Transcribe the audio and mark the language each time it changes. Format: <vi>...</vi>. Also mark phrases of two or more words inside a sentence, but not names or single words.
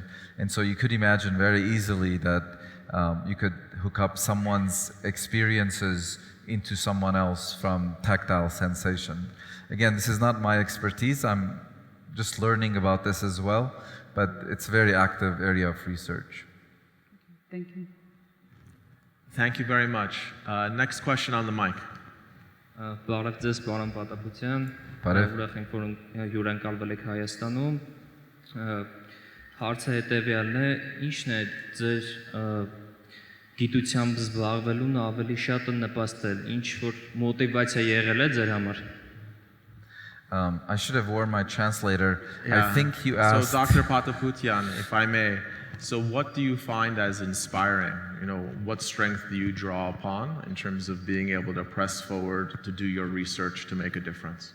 <en>And so you could imagine very easily that you could hook up someone's experiences into someone else from tactile sensation. Again, this is not my expertise. I'm just learning about this as well, but it's a very active area of research. Thank you. Thank you very much. Next question on the mic.</en> <hy>Բարև ձեզ, պարոն Պատապուտյան, Բարև։ ուրախ ենք, որ հյուրընկալվել եք Հայաստանում։ Հարցը հետևյալն է, ի՞նչն է ձեր գիտությամբ զբաղվելուն ավելի շատ նպաստել, ինչ որ մոտիվացիա եղել է ձեր համար։</hy> <en>I should have worn my translator. I think you asked... So Dr. Patapoutian, if I may, so what do you find as inspiring? What strength do you draw upon in terms of being able to press forward to do your research to make a difference?</en>